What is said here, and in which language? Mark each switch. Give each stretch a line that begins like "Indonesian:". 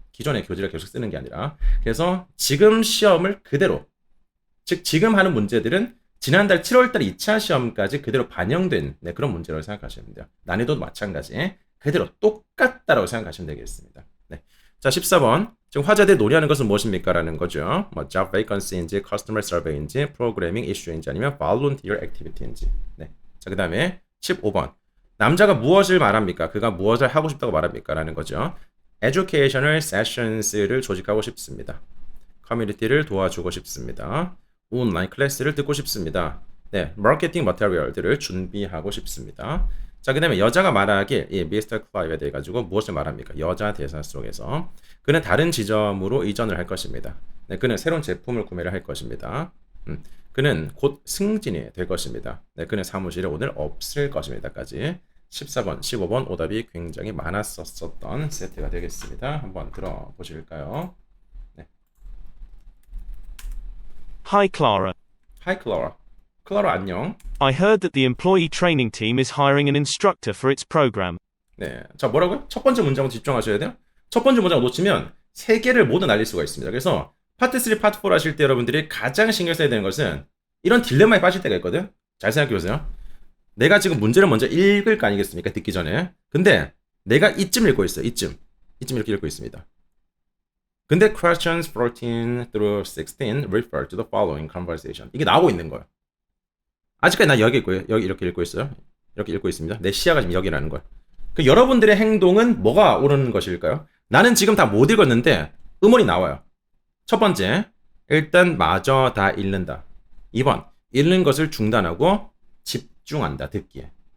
Korean: 기존의 교재를 계속 쓰는 게 아니라. 그래서 지금 시험을 그대로, 즉 지금 하는 문제들은 지난달 7월달 2차 시험까지 그대로 반영된 네, 그런 문제라고 생각하시면 돼요. 난이도도 마찬가지. 그대로 똑같다라고 생각하시면 되겠습니다. 네. 자, 14번. 지금 화제들이 논의하는 것은 무엇입니까? 라는 거죠. 뭐 job vacancy인지, customer survey인지, programming issue인지 아니면 volunteer activity인지. 네. 자, 그 다음에 15번. 남자가 무엇을 말합니까? 그가 무엇을 하고 싶다고 말합니까? 라는 거죠. educational sessions를 조직하고 싶습니다. 커뮤니티를 도와주고 싶습니다. 온라인 클래스를 듣고 싶습니다. 네, 마케팅 머티리얼들을 준비하고 싶습니다. 자, 그 다음에 여자가 말하길 이 미스터 클라이브에 대해 가지고 무엇을 말합니까? 여자 대사 속에서 그는 다른 지점으로 이전을 할 것입니다. 네, 그는 새로운 제품을 구매를 할 것입니다. 그는 곧 승진이 될 것입니다. 네, 그는 사무실에 오늘 없을 것입니다까지 14번, 15번 오답이 굉장히 많았었던 세트가 되겠습니다. 한번 들어보실까요? 네.
English: Hi Clara. Hi, Clara.
Korean: 클라라 안녕.
English: I heard that the employee training team is hiring an instructor for its program.
Korean: 네. 자, 뭐라고요? 첫 번째 문장으로 집중하셔야 돼요. 첫 번째 문장을 놓치면 세 개를 모두 날릴 수가 있습니다. 그래서 파트 3, 파트 4 하실 때 여러분들이 가장 신경 써야 되는 것은 이런 딜레마에 빠질 때가 있거든. 잘 생각해 보세요. 내가 지금 문제를 먼저 읽을 거 아니겠습니까? 듣기 전에. 근데 내가 이쯤 읽고 있어요. 이쯤 이렇게 읽고 있습니다. 근데
English: questions 14 through 16 refer to the following conversation.
Korean: 이게 나오고 있는 거예요. 아직까지 난 여기 있고요. 여기 이렇게 읽고 있어요. 이렇게 읽고 있습니다. 내 시야가 지금 여기라는 거예요. 그 여러분들의 행동은 뭐가 옳은 것일까요? 나는 지금 다 못 읽었는데 음원이 나와요. 첫 번째, 일단 마저 다 읽는다. 2번, 읽는 것을 중단하고 집중한다. 듣기에.